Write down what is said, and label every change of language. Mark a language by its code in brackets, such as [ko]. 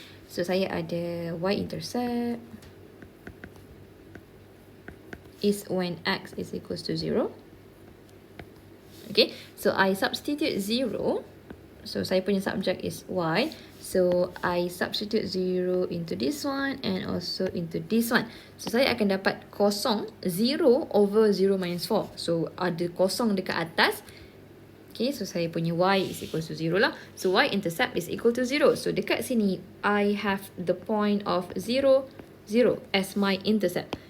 [en] So [ms] saya ada [en] y intercept is when x is equals to 0. Okay, so I substitute 0. So [ms] saya punya [en] subject is y. So I substitute 0 into this one and also into this one. [ms] So saya akan dapat kosong [en] 0 over 0 minus 4. [ms] So ada kosong dekat atas. Okay, so saya punya [en] y is equal to 0 [ms] lah. [en] So y intercept is equal to 0. So [ms] dekat sini [en] I have the point of 0, 0 as my intercept.